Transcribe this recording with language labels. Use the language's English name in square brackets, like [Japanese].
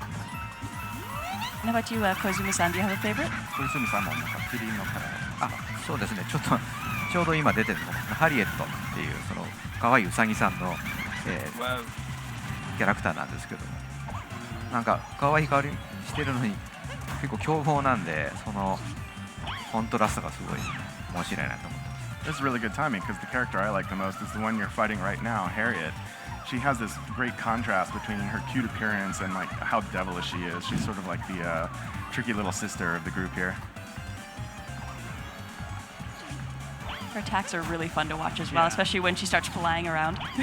[English] How about you, Koizumi-san? Do you have a favorite? [Japanese] 小泉さんもなんかキリンのカラー。そうですね。ちょうど今出てるのがハリエットっていうその可愛いウサギさんの、キャラクターなんですけども、なんか可愛い香りしてるのに結構凶暴なんで、そのコントラストがすごい面白いなと思ってます。 [English] This is really good timing because the character I like the most is the one you're fighting right now, Harriet. She has this great contrast between her cute appearance and like how devilish she is. She's sort of like the tricky little sister of the group here. Her attacks are really fun to watch as well, especially when she starts flying around.